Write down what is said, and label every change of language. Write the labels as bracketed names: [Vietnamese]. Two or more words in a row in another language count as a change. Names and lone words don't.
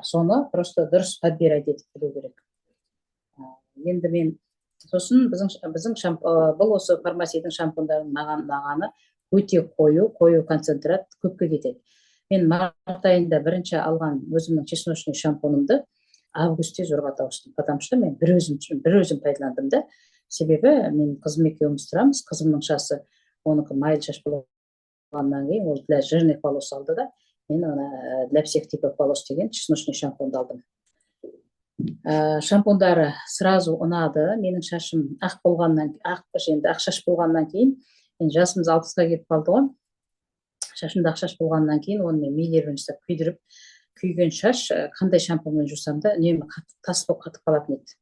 [Kazakh] Соны просто дұрыс подбирать етіп білу керек. Енді мен сосын біздің бұл осы фармацияның шампуньдарын мағаны өте қою концентрат, көпке кетеді. Мен март айында бірінші алған өзімнің чесночный шампуньымды августте зорға тауыстым, [Russian] потому что [Kazakh] мен бір өзім пайдаландым да. Себебі мен қызым екеуміз тұрамыз, қызымның шасы, оныкі майлы шаш болғаннан кейін ол [Russian] для жирных волос [Kazakh] алды да, мен [Russian] для всех типов волос [Kazakh] деген чесночный шампуньды алдым. Шампуньдары сразу ұнады. Менің шашым ақ шаш болғаннан кейін, мен жасымыз 60-ға кетіп қалды ғой. Шашымда ақ шаш болғаннан кейін, оны мен мейлермен жасап күйдіріп, күйген шаш қандай шампуньмен жусам да үнемі тас болып қатып қалатын еді.